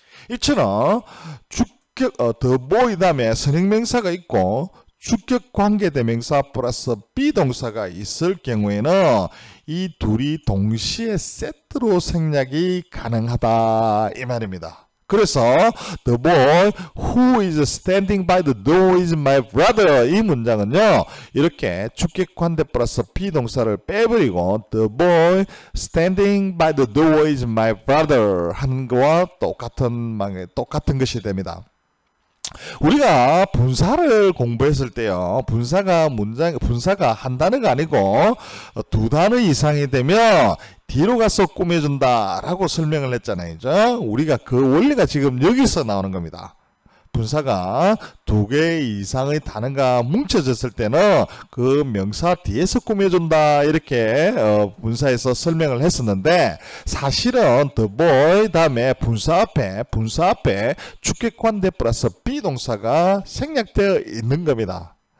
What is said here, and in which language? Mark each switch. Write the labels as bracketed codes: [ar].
[ko] 이처럼 the boy 다음에 선행명사가 있고 주격 관계대명사 플러스 비동사가 있을 경우에는 이 둘이 동시에 세트로 생략이 가능하다 이 말입니다. [en] 그래서 the boy who is standing by the door is my brother, [ko] 이 문장은요, 이렇게 주격 관대 플러스 비동사를 빼버리고 [en] the boy standing by the door is my brother [ko] 하는 거와 똑같은 것이 됩니다. 우리가 분사를 공부했을 때요, 분사가 한 단어가 아니고 두 단어 이상이 되면 뒤로 가서 꾸며준다 라고 설명을 했잖아요. 그죠? 우리가 그 원리가 지금 여기서 나오는 겁니다. 분사가 두 개 이상의 단어가 뭉쳐졌을 때는 그 명사 뒤에서 꾸며준다 이렇게 분사에서 설명을 했었는데, 사실은 the boy 다음에 분사 앞에 주격관대 플러스 비동사가 생략되어 있는 겁니다.